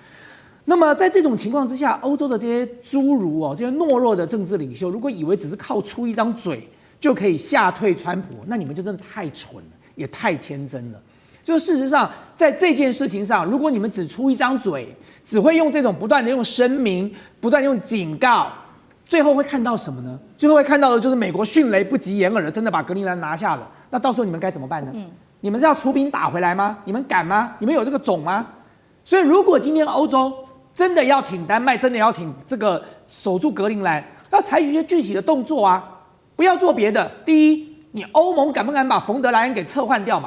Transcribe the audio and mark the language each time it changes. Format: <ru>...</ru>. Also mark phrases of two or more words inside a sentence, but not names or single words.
<zh>那麼在這種情況之下，歐洲的這些侏儒哦，這些懦弱的政治領袖，如果以為只是靠出一張嘴就可以嚇退川普，那你們就真的太蠢了。也太天真了。就事實上，在這件事情上，如果你們只出一張嘴，只會用這種不斷的用聲明、不斷用警告，最後會看到什麼呢？最後會看到的就是美國迅雷不及掩耳的真的把格陵蘭拿下了。那到時候你們該怎麼辦呢？你們是要出兵打回來嗎？你們敢嗎？你們有這個種嗎？所以，如果今天歐洲真的要挺丹麥，真的要挺這個守住格陵蘭，要採取一些具體的動作啊，不要做別的。第一，你歐盟敢不敢把馮德萊恩給撤換掉嘛？</zh>